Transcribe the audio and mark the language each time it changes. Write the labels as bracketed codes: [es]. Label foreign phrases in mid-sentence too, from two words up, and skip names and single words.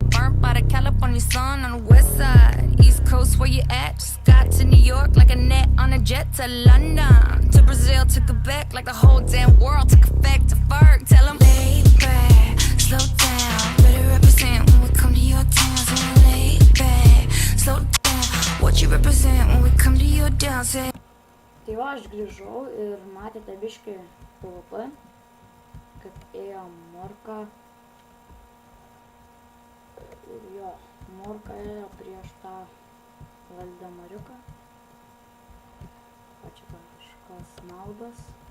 [en] burnt by the California sun on the west side, East Coast where you at, just got to New York like a net on a jet to London, to Brazil, to Quebec, like the whole damn world took effect to Ferg, tell them lay back, slow down, better represent when we come to your town, so lay back, slow down, what you represent when we come to your town, say. [lt] Tai va, aš grįžau ir matėte biškį PvP, kad ėjo Morka. Ir jo, Morka ėjo prieš tą Valdemariuką. O čia kažkas naudas.